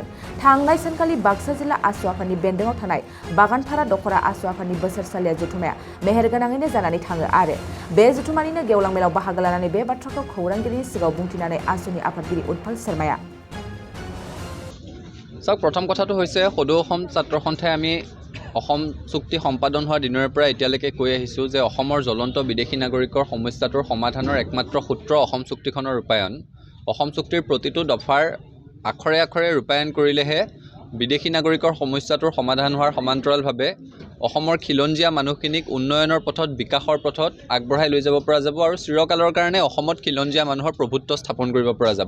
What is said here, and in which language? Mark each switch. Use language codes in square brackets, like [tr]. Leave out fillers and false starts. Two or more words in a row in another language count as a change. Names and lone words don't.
[brx] थांनाय सानखालि बाक्सा जिल्ला आसु आफादनि बेन्दोङाव थानाय बागानपारा दखरा आसु आफादनि बोसोरसालिया जथुमाया मेहेरगोनाङैनो जानानै थाङो आरो बे जथुमानिनो गेवलां मेलाव बाहागो लानानै बे बाथ्राखौ खौरांगिरिनि सिगाङाव बुंथिनानै आसुनि आफादगिरि उटपल शर्माया [as] प्रथम কথাটো হৈছে সদৌ অসম ছাত্ৰ সন্থাই আমি অসম চুক্তি সম্পাদন হোৱাৰ দিনৰ পৰা এতিয়ালৈকে কৈ আহিছোঁ যে অসমৰ জ্বলন্ত বিদেশী নাগৰিকৰ সমস্যাটোৰ সমাধানৰ একমাত্ৰ সূত্ৰ অসম চুক্তিখনৰ ৰূপায়ণ। অসম চুক্তিৰ প্ৰতিটো দফাৰ আখৰে আখৰে ৰূপায়ণ কৰিলেহে বিদেশী নাগৰিকৰ সমস্যাটোৰ সমাধান হোৱাৰ সমান্তৰালভাৱে অসমৰ খিলঞ্জীয়া মানুহখিনিক উন্নয়নৰ পথত বিকাশৰ পথত আগবঢ়াই লৈ যাব পৰা যাব আৰু চিৰকালৰ কাৰণে অসমত খিলঞ্জীয়া মানুহৰ প্ৰভুত্ব স্থাপন কৰিব পৰা যাব।